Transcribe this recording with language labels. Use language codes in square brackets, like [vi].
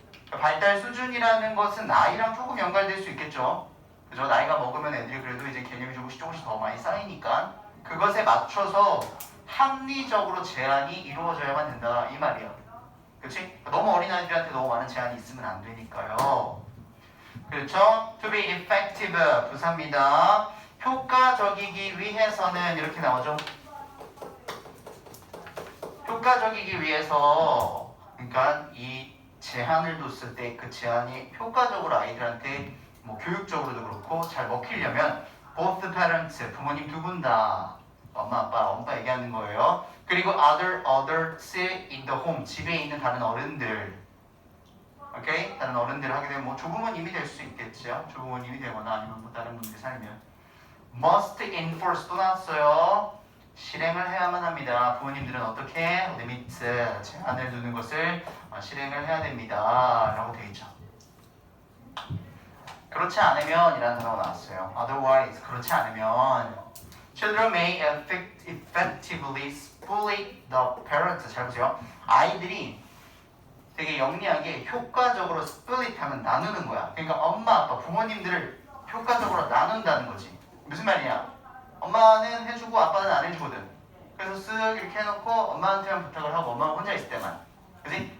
[ko] 발달 수준이라는 것은 나이랑 조금 연관될 수 있겠죠. 그죠? 나이가 먹으면 애들이 그래도 이제 개념이 조금씩 더 많이 쌓이니까 그것에 맞춰서 합리적으로 제한이 이루어져야만 된다 이 말이야. 그렇지? 너무 어린 아이들한테 너무 많은 제한이 있으면 안 되니까요. 그렇죠? [en] To be effective [ko] 부사입니다. 효과적이기 위해서는 이렇게 나오죠. 효과적이기 위해서 그러니까 이 제한을 뒀을 때 그 제한이 효과적으로 아이들한테 뭐 교육적으로도 그렇고 잘 먹히려면 [en] both parents [ko] 부모님 두 분 다 엄마 얘기하는 거예요. 그리고 [en] others in the home [ko] 집에 있는 다른 어른들, 오케이? 다른 어른들 하게 되면 뭐 조부모님이 될 수 있겠죠. 조부모님이 되거나 아니면 뭐 다른 분들이 살면 [en] must enforce [ko] 또 나왔어요. 실행을 해야만 합니다. 부모님들은 어떻게 limit 제한을 두는 것을 실행을 해야 됩니다. 라고 되어 있죠. 그렇지 않으면 이라는 단어가 나왔어요. [en] Otherwise [ko] 그렇지 않으면 [en] children may effectively split the parents. [ko] 잘 보세요. 아이들이 되게 영리하게 효과적으로 split 하면 나누는 거야. 그러니까 엄마 아빠 부모님들을 효과적으로 나눈다는 거지. 무슨 말이냐? 엄마는 해주고 아빠는 안 해주거든. 그래서 쓱 이렇게 해놓고 엄마한테만 부탁을 하고 엄마가 혼자 있을 때만, 그지?